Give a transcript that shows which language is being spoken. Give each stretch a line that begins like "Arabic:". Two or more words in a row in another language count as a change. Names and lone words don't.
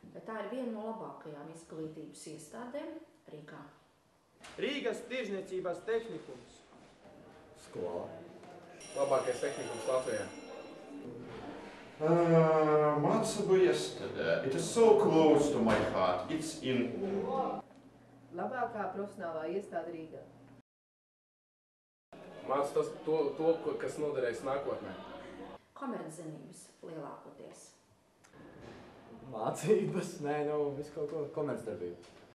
Latvian: tā ir viena no labākajām izglītības iestādēm Rīgā. Rīgas tirzniecības tehnikums. Skola. Labākais tehnikums Latvijā. Mācību iestāde.
English: It is so close to my heart. It's in...
Latvian: Labākā profesionālā iestāde Rīgā. Māca to, kas noderēs nākotnē. Komerczenības lielākoties. Mācības, visu kaut ko, komercdarbību.